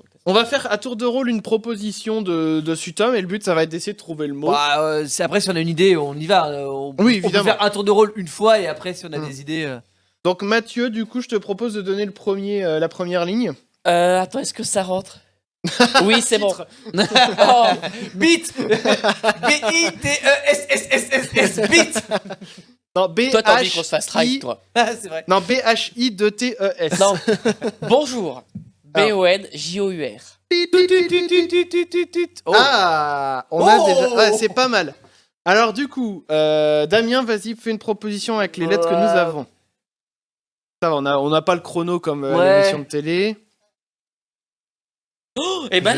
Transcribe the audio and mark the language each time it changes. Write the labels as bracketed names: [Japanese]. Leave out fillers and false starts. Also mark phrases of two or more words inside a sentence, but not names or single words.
[French] On va faire à tour de rôle une proposition de Sutom et le but ça va être d'essayer de trouver le mot. Bah, c'est après, si on a une idée, on y va. On peut évidemment. faire un tour de rôle une fois et après, si on a des idées. Donc Mathieu, du coup, je te propose de donner la première ligne. Attends, est-ce que ça rentre? Oui, c'est bon. Oh, Bit B-I-T-E-S-S-S-S-S Bit. Non, B toi, t'as envie qu'on H se fasse strike, toi. Ah, c'est vrai. non, B-H-I-2-T-E-S. Non. Bonjour. Alors. B-O-N-J-O-U-R. Oh. Ah, on a déjà. Ouais, c'est pas mal. Alors du coup, Damien, vas-y, fais une proposition avec les lettres que nous avons. Ça, on n'a pas le chrono comme l'émission de télé. Et ben